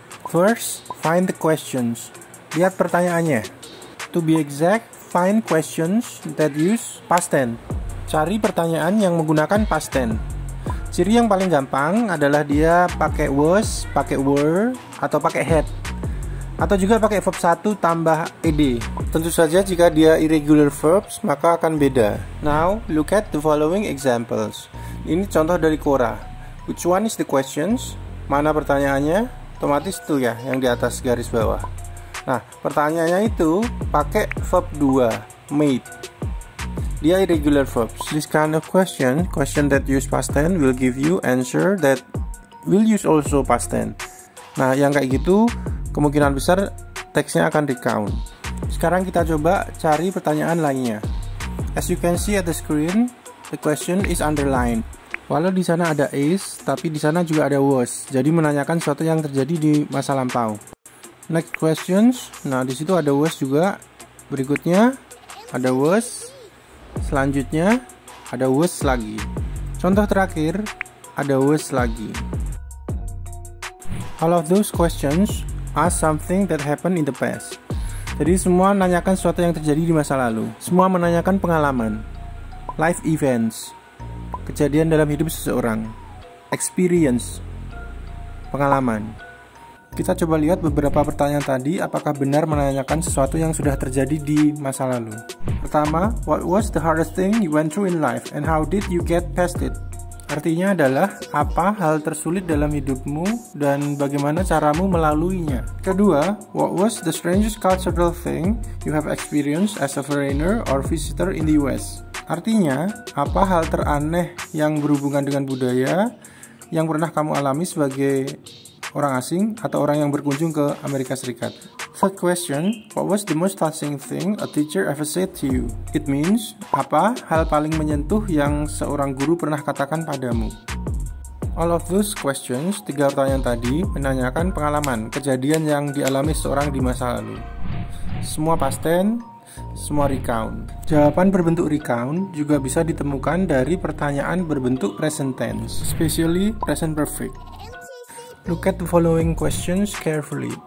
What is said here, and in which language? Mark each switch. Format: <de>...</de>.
<en>First, find the questions.</en> <id>Lihat pertanyaannya.</id> <en>To be exact, find questions that use past tense.</en> <id>Cari pertanyaan yang menggunakan past tense. Ciri yang paling gampang adalah dia pakai was, pakai were, atau pakai had. Atau juga pakai verb 1 tambah ed. Tentu saja jika dia irregular verbs, maka akan beda.</id> <en>Now, look at the following examples.</en> <id>Ini contoh dari Quora.</id> <en>Which one is the questions?</en> <id>Mana pertanyaannya? Otomatis itu ya, yang di atas garis bawah. Nah, pertanyaannya itu pakai verb 2, made. Dia irregular verbs.</id> <en>This kind of question that use past tense will give you answer that will use also past tense.</en> <id>Nah, yang kayak gitu kemungkinan besar teksnya akan recount. Sekarang kita coba cari pertanyaan lainnya.</id> <en>As you can see at the screen, the question is underlined.</en> <id>Walau di sana ada is, tapi di sana juga ada was. Jadi menanyakan sesuatu yang terjadi di masa lampau.</id> <en>Next questions.</en> <id>Nah, di situ ada was juga. Berikutnya ada was. Selanjutnya ada was lagi. Contoh terakhir ada was lagi.</id> <en>All of those questions ask something that happened in the past.</en> <id>Jadi semua menanyakan sesuatu yang terjadi di masa lalu. Semua menanyakan pengalaman, life events, kejadian dalam hidup seseorang, experience, pengalaman. Kita coba lihat beberapa pertanyaan tadi, apakah benar menanyakan sesuatu yang sudah terjadi di masa lalu. Pertama,</id> <en>what was the hardest thing you went through in life and how did you get past it?</en> <id>Artinya adalah, apa hal tersulit dalam hidupmu dan bagaimana caramu melaluinya. Kedua,</id> <en>what was the strangest cultural thing you have experienced as a foreigner or visitor in the US?</en> <id>Artinya, apa hal teraneh yang berhubungan dengan budaya yang pernah kamu alami sebagai orang asing atau orang yang berkunjung ke Amerika Serikat.</id> <en>Third question, what was the most touching thing a teacher ever said to you? It means,</en> <id>apa hal paling menyentuh yang seorang guru pernah katakan padamu?</id> <en>All of those questions,</en> <id>3 pertanyaan tadi, menanyakan pengalaman, kejadian yang dialami seorang di masa lalu. Semua past tense, semua recount. Jawaban berbentuk recount juga bisa ditemukan dari pertanyaan berbentuk present tense,</id> <en>especially present perfect. Look at the following questions carefully.</en>